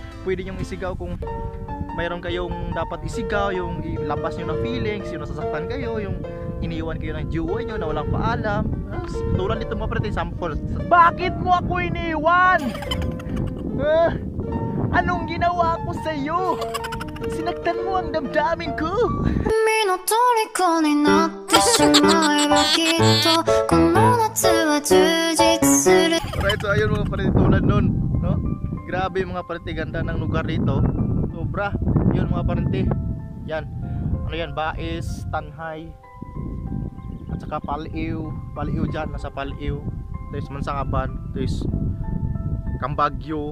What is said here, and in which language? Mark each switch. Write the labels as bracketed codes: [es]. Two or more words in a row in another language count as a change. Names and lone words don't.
[tl] Pwede nyong isigaw kung mayroon kayong dapat isigaw, yung ilabas nyo ng feelings, yung nasasaktan kayo, yung iniwan kayo ng jowa nyo na walang paalam. Tulad nito mga parente, sample. Bakit mo ako iniwan? Anong ginawa ko sa'yo? Sinaktan mo ang damdamin ko. [ja] 君の虜になってしまえばきっとこの夏は充実する [tl] Alright, so ayun mga parente, tulad nun, no? Grabe mga parente, ganda ng lugar dito. Sobra. Yun mga parente. Yan. Ano yan? Bais, Tanhay, at saka Paliw. Paliw dyan, nasa Paliw. Tapos Mansangaban. Tapos Cambagyo.